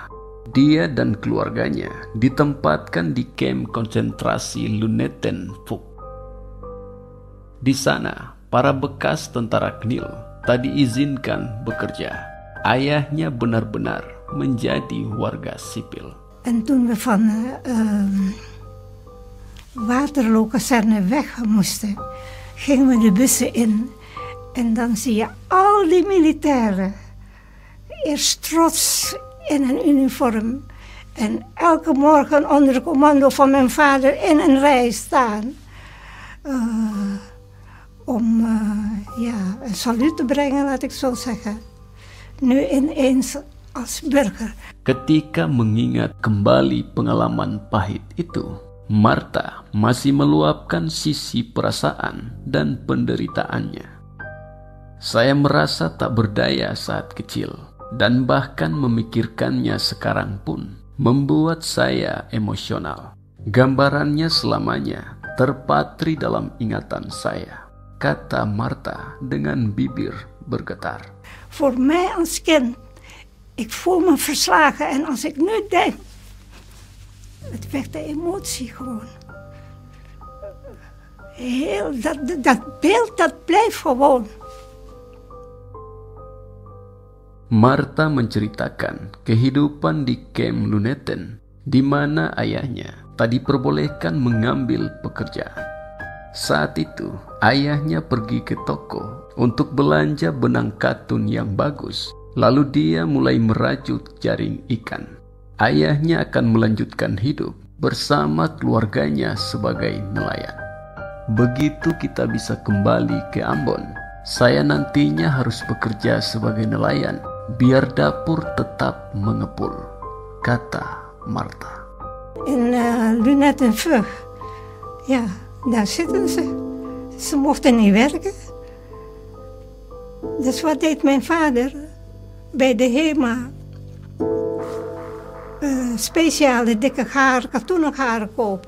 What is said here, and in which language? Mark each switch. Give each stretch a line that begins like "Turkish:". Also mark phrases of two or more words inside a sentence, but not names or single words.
Indonesian: Dia dan keluarganya ditempatkan di kamp konsentrasi Lunetenhoek. Di sana, para bekas tentara KNIL tak diizinkan bekerja. Ayahnya benar-benar menjadi warga sipil.
Dutch: En toen we van Waterloo-kazerne weg moesten, gingen we de bussen in. En dan zie je al die militairen, eerst trots in een uniform. En elke morgen onder commando van mijn vader in een rij staan. Om een saluut te brengen, laat ik zo zeggen. Nu ineens als burger.
Indonesian: Ketika mengingat kembali pengalaman pahit itu, Martha masih meluapkan sisi perasaan dan penderitaannya. Saya merasa tak berdaya saat kecil, dan bahkan memikirkannya sekarang pun membuat saya emosional. Gambarannya selamanya terpatri dalam ingatan saya, kata Martha dengan bibir bergetar.
Dutch: Voor mij als kind, ik voel me verslagen en als ik nu denk, het wekt de emotie gewoon. Dat beeld, dat blijft gewoon.
Indonesian: Martha menceritakan kehidupan di kamp Luneten, di mana ayahnya tak diperbolehkan mengambil pekerjaan. Saat itu, ayahnya pergi ke toko untuk belanja benang katun yang bagus. Lalu dia mulai merajut jaring ikan. Ayahnya akan melanjutkan hidup bersama keluarganya sebagai nelayan. Begitu kita bisa kembali ke Ambon, saya nantinya harus bekerja sebagai nelayan biar dapur tetap mengepul, kata Martha.
Dutch: In Lunetenhoek, ja, daar zitten ze. Ze mochten niet werken. Dus wat deed mijn vader? Bij de HEMA speciale dikke garen, katoenen garen kopen.